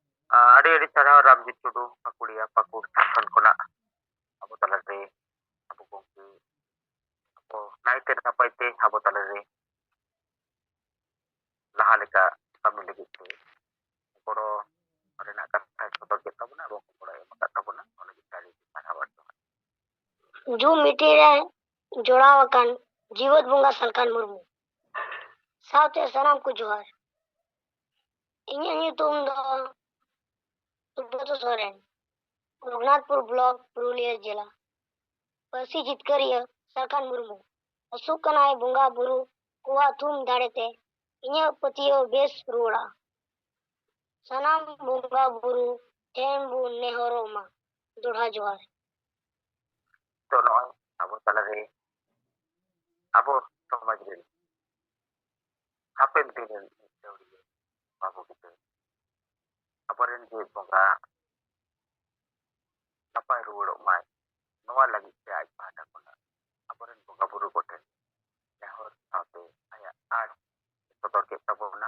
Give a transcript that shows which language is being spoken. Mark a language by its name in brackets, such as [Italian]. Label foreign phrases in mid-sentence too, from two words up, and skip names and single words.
[Santali] ᱟᱹᱰᱤ ᱟᱹᱰᱤ ᱥᱟᱨᱦᱟᱣ ᱨᱟᱢᱡᱤᱛ ᱴᱩᱰᱩ ᱯᱟᱹᱠᱩᱲᱤᱭᱟ ᱯᱟᱹᱠᱩᱲ ᱡᱷᱟᱲᱠᱷᱚᱸᱰ ᱠᱷᱚᱱᱟᱜ ᱟᱵᱚ ᱛᱟᱞᱟᱨᱮ ᱟᱵᱚ ᱜᱚᱢᱠᱮ ᱟᱵᱚ ᱱᱟᱭᱛᱮ ᱱᱟᱯᱟᱭᱛᱮ ᱟᱵᱚ ᱛᱟᱞᱟᱨᱮ ᱞᱟᱦᱟ ᱞᱮᱠᱟ ᱠᱟᱹᱢᱤ ᱞᱟᱹᱜᱤᱫ ᱛᱮ ᱜᱚᱲᱚ ᱨᱮᱱᱟᱜ ᱠᱟᱛᱷᱟᱭ ᱥᱚᱫᱚᱨ ᱠᱮᱫ ᱛᱟᱵᱚᱱᱟ ᱮᱵᱚᱝ ᱜᱚᱲᱚ ᱮᱢ ᱟᱠᱟᱫ ᱛᱟᱵᱚᱱᱟ ᱚᱱᱟ ᱞᱟᱹᱜᱤᱫ ᱛᱮ ᱟᱹᱰᱤ ᱥᱟᱨᱦᱟᱣ ᱟᱨ ᱡᱚᱦᱟᱨ। ᱡᱩᱢ ᱢᱤᱴᱤᱝ ᱨᱮ ᱡᱚᱲᱟᱣ ᱟᱠᱟᱱ ᱡᱤᱣᱮᱫ ᱵᱚᱸᱜᱟ ᱥᱟᱞᱠᱷᱟᱱ ᱢᱩᱨᱢᱩ ᱥᱟᱶᱛᱮ ᱥᱟᱱᱟᱢ ᱠᱚ ᱡᱚᱦᱟᱨ। ᱤᱧᱟᱹᱜ ᱧᱩᱛᱩᱢ ᱫᱚ ᱥᱩᱵᱨᱚᱛ ᱥᱚᱨᱮᱱ, ᱨᱚᱜᱷᱩᱱᱟথপুর ব্লক পুরুলিয়া জেলা। ᱯᱟᱹᱨᱥᱤ ᱡᱤᱛᱠᱟᱹᱨᱤᱭᱟᱹ ᱥᱟᱞᱠᱷᱟᱱ ᱢᱩᱨᱢᱩ ᱟᱹᱥᱩᱜ ᱠᱟᱱᱟᱭ ᱵᱚᱸᱜᱟ ᱵᱩᱨᱩ ᱠᱚᱣᱟᱜ ᱛᱷᱩᱢ ᱫᱟᱲᱮᱛᱮ ᱤᱧᱟᱹᱜ ᱯᱟᱹᱛᱭᱟᱹᱣ ᱵᱮᱥ ᱨᱩᱣᱟᱹᱲᱟ। ᱥᱟᱱᱟᱢ ᱵᱚᱸᱜᱟ ᱵᱩᱨᱩ ᱴᱷᱮᱱ ᱵᱚᱱ ᱱᱮᱦᱚᱨᱚᱜ ᱢᱟ। ᱫᱚᱲᱦᱟ ᱡᱚᱦᱟᱨ। ᱛᱚ ᱱᱚᱜᱼᱚᱭ ᱟᱵᱚ ᱛᱟᱞᱟᱨᱮ ᱟᱵᱚ ᱥᱚᱢᱟᱡᱽ ᱨᱮᱱ ᱦᱟᱯᱮᱱ ᱫᱤᱱ ᱨᱮᱱ ᱞᱟᱹᱣᱲᱤᱭᱟᱹ ᱵᱟᱹᱵᱩ ᱜᱤᱫᱽᱨᱟᱹ ᱟᱵᱚᱨᱮᱱ ᱡᱮ ᱵᱚᱸᱜᱟ ᱱᱟᱯᱟᱭ ᱨᱩᱣᱟᱹᱲᱚᱜ ᱢᱟᱭ ᱱᱚᱣᱟ ᱞᱟᱹᱜᱤᱫ ᱛᱮ ᱟᱡ ᱯᱟᱦᱴᱟ ᱠᱷᱚᱱᱟᱜ ᱟᱵᱚᱨᱮᱱ ᱵᱚᱸᱜᱟ ᱵᱩᱨᱩ ᱠᱚᱴᱷᱮᱱ ᱱᱮᱦᱚᱨ ᱥᱟᱶᱛᱮ ᱟᱭᱟᱜ ᱟᱸᱥ ᱥᱚᱫᱚᱨ ᱠᱮᱫ ᱛᱟᱵᱚᱱᱟ।